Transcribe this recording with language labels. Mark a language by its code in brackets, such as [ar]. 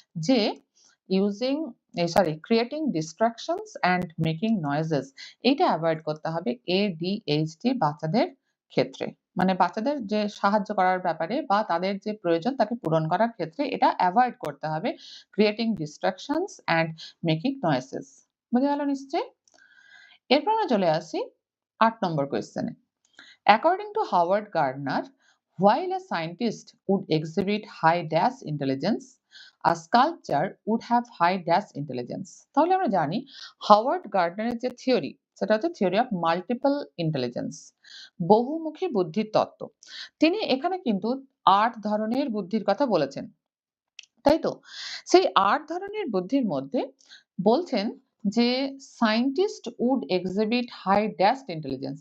[bn] যে [en] using sorry creating distractions and making noises [bn] এইটা avoid করতে হবে ADHD বাচ্চাদের ক্ষেত্রে। মানে বাচ্চাদের যে সাহায্য করার ব্যাপারে বা তাদের যে প্রয়োজন তাকে পূরণ করার ক্ষেত্রে এটা এভয়েড করতে হবে। [en] Creating distractions and making noises. [bn] বুঝে গেল নিশ্চয়ই? এরপর আমরা চলে আসি ৮ নম্বর কোয়েশ্চেনে। [en] According to Howard Gardner, while a scientist would exhibit high dash intelligence, a sculpture would have high dash intelligence. [bn] তাহলে আমরা জানি হাওয়ার্ড গার্ডনারের যে থিওরি সেটা হচ্ছে থিওরি অফ মাল্টিপল ইন্টেলিজেন্স, বহুমুখী বুদ্ধির তত্ত্ব। তিনি এখানে কিন্তু ৮ ধরনের বুদ্ধির কথা বলেছেন। তাই তো? সেই ৮ ধরনের বুদ্ধির মধ্যে বলছেন যে [en] Scientist would exhibit high dashed intelligence.